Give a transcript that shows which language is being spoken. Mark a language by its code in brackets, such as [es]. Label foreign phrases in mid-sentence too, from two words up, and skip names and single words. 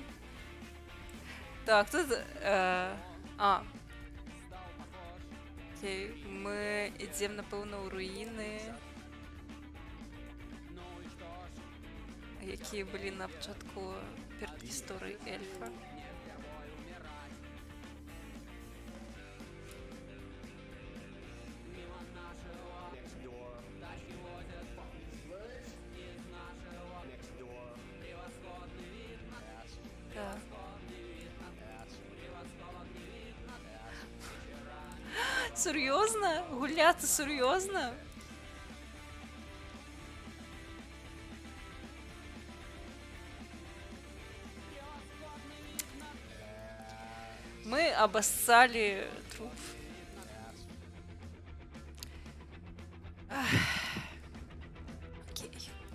[be] Так, тут... Окей, мы ідзем, напэўна, ў руіны, якія былі на пачатку перад гісторыяй эльфа. Так. [uk] Серйозно? Гуляти серйозно? [ru] Мы обоссали труп. Окей.